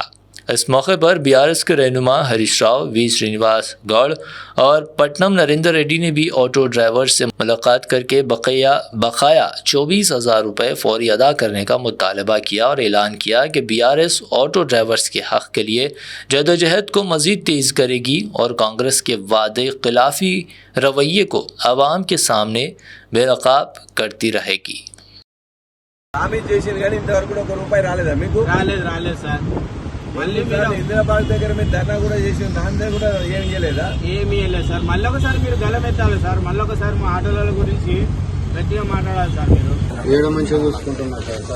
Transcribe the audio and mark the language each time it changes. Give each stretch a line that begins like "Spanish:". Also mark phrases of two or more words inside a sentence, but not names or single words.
Urdu: اس موقع پر BRS کے رہنما ہریش راؤ، V سرینواس گوڑ اور پٹنم نریندر ریڈی نے بھی آٹو ڈرائیور سے ملاقات کر کے بقایا 24,000 روپے فوری ادا کرنے کا مطالبہ کیا اور اعلان کیا کہ BRS آٹو ڈرائیورز کے حق کے لیے جدوجہد کو مزید تیز کرے گی اور کانگریس کے وعدے خلافی رویے کو عوام کے سامنے بے نقاب کرتی رہے گی۔
Telugu: హామీ చేసింది కానీ ఇంతవరకు కూడా 1 రూపాయి రాలేదా మీకు? రాలేదు సార్. మళ్ళీ మీరు ఇందిరాబాద్ దగ్గర మీరు ధర్నా కూడా చేసి దాని దగ్గర కూడా ఏం చేయలేదా? ఏమీ వెళ్ళలేదు సార్. మళ్ళీ ఒకసారి మీరు గలం ఎత్తాలి సార్. మళ్ళీ ఒకసారి మా ఆటోల గురించి గట్టిగా మాట్లాడాలి సార్. మీరు ఏడో మంచిగా చూసుకుంటున్నారు సార్.